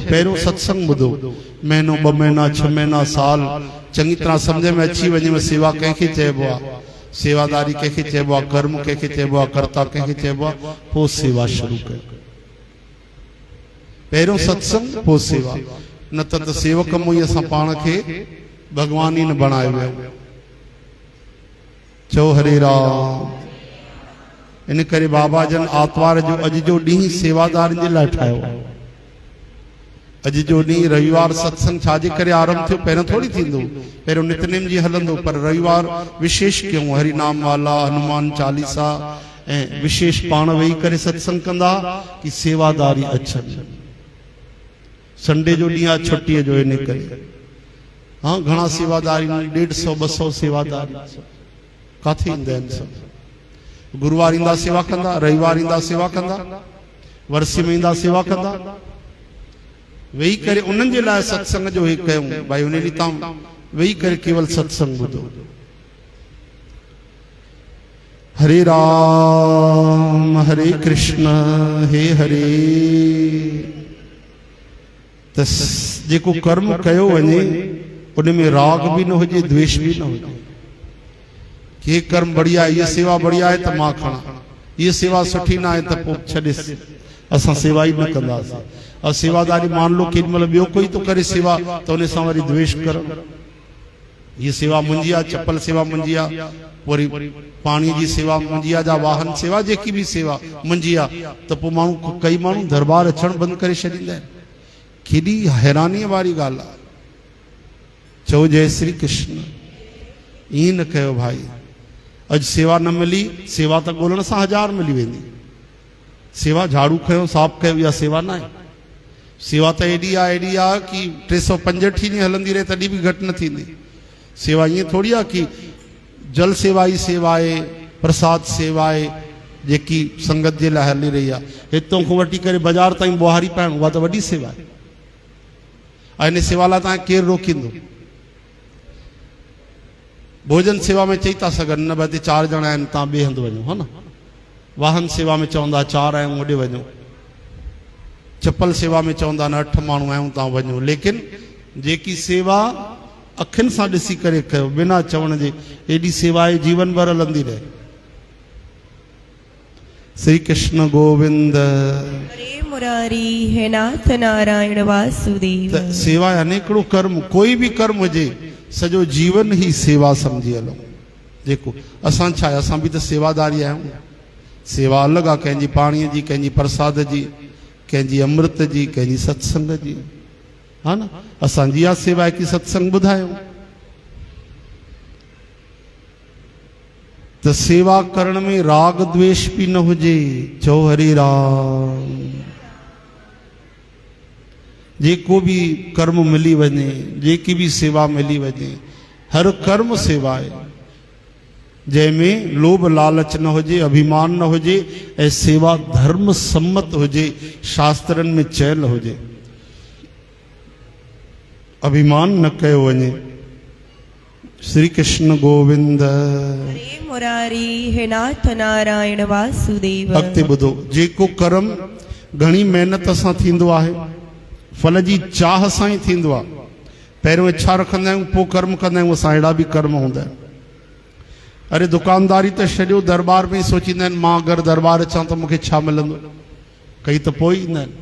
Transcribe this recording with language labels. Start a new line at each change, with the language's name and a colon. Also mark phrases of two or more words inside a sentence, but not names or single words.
Sindhi: पहिरियों सत्संग ॿुधो, महीनो 2 महीना 6 महीना साल चङी तरह सम्झ में अची वञे सेवा कंहिंखे चइबो आहे, सेवादारी कंहिंखे चइबो आहे, कर्म कंहिंखे चइबो आहे, कर्ता कंहिंखे चइबो आहे, पोइ सेवा शुरू कयो। पहिरियों सत्संग पोइ सेवा, न त सेवक मुई असां पाण खे भगवान ई न बणायो वियो। चओ हरे राम। इन करे बाबा जन आतवार जो अॼु जो ॾींहुं सेवादारनि जे लाइ ठाहियो। अॼु जो ॾींहुं रविवार सत्संग छाजे करे आरंभ थियो? पहिरियों थोड़ी थींदो, पहिरियों नितनेम जी हलंदो, पर रविवार विशेष क्यों? हरि नाम वाला, हनुमान चालीसा ऐं विशेष पाण वेही करे सत्संग कंदा कि सेवादारी अचनि। संडे जो ॾींहुं आहे छुट्टीअ जो, इन करे हाँ घणा सेवादारी 150 200 सेवादारी काथे ईंदा आहिनि। सभु गुरुवार ईंदा सेवा कंदा, रविवार ईंदा सेवा कंदा, वर्षे में ईंदा सेवा कंदा। वेही करे उन्हनि जे लाइ सत्संग जो हे कयूं भाई, उन ॾींहुं तव्हां वेही करे केवल सत्संग ॿुधो। हरे राम हरे कृष्ण हे हरे। त जेको कर्म कयो वञे उन में राग भी न हुजे, द्वेष भी न हुजे।
Hindi: ये कर्म बढ़िया है, ये सेवा बढ़िया है
Sindhi: तो मां खणा, ये सेवा सुठी ना है तो पोइ छॾे, असां सेवा ही न कंदासीं। और सेवादारी मान लो केॾी महिल ॿियो कोई तो करे सेवा तो उन सां वरी द्वेष करो, ये सेवा मुंहिंजी आहे, चप्पल सेवा मुंहिंजी आहे, वरी पाणी जी सेवा मुंहिंजी आहे, जा वाहन सेवा जेकी भी सेवा मुंहिंजी आहे, त पोइ माण्हू कई माण्हू दरबार अचण बंदि करे छॾींदा आहिनि। केॾी हैरानीअ वारी ॻाल्हि आहे। चओ जय श्री कृष्ण। ईअं न कयो भाई, अज सेवा न मिली, सेवा तो ॻोल्हण सां 1000 मिली वेंदी। सेवा झाड़ू कयो, साफ़ कयो,
Hindi: या सेवा ना है।
Sindhi: सेवा तो एडी आहे कि 365 ॾींहं हलंदी रहे तॾहिं बि घटि न थींदी। सेवा ईअं थोड़ी आहे कि जल सेवा ई सेवा आहे, प्रसाद सेवा आहे जेकी संगत जे लाइ हली रही आहे। हितां खां वठी करे बाज़ार ताईं ॿुहारी पाइण, उहा त वॾी सेवा आहे। ऐं इन सेवा लाइ तव्हांखे केरु रोकींदो? भोजन सेवा में चई था सघनि न भई 4 ॼणा आहिनि, तव्हां ॿिए हंधि वञो, हा न। वाहन सेवा में चवंदा 4 आहियूं होॾे वञो। चप्पल सेवा में चवंदा न 8 माण्हू आहियूं, तव्हां वञो। लेकिन जेकी सेवा अखियुनि सां ॾिसी करे कयो बिना चवण जे, एॾी सेवा आहे जीवन भर हलंदी रहे। श्री कृष्ण गोविंद हरे मुरारी हे नाथ नारायण वासुदेव। सेवा अनेकड़ो कर्म, कोई भी कर्म हुजे सॼो जीवन ही सेवा समझी हलो। जेको असां छा आहे, असां बि त सेवादारी आहियूं। सेवा अलॻि आहे, कंहिंजी पाणीअ जी, कंहिंजी प्रसाद जी, कंहिंजी अमृत जी, कंहिंजी सत्संग जी, हा न। असांजी आहे सेवा आहे कि सत्संग ॿुधायूं। त सेवा करण में राग द्वेष भी न हुजे। चो हरे राम। जेको भी कर्म मिली वञे, जेकी भी सेवा मिली वञे,
Hindi: हर कर्म सेवा है,
Sindhi: जंहिंमें लोभ लालच न हुजे, अभिमान न हुजे, ऐं सेवा धर्म सम्मत हुजे, शास्त्रनि में चयल हुजे। अभिमान न कयो वञे। श्री कृष्ण गोविंद हरे मुरारी हे नाथ नारायण वासुदेव। अॻिते ॿुधो, जेको कर्म घणी महिनत सां थींदो आहे, फल जी चाह सां ई थींदो आहे। पहिरियों इच्छा रखंदा आहियूं, पोइ कर्म कंदा आहियूं। असां अहिड़ा बि कर्म हूंदा आहिनि। अरे दुकानदारी त छॾियो, दरबार में ई सोचींदा आहिनि मां अगरि दरबार अचां त मूंखे छा मिलंदो, कई त पोइ ईंदा आहिनि।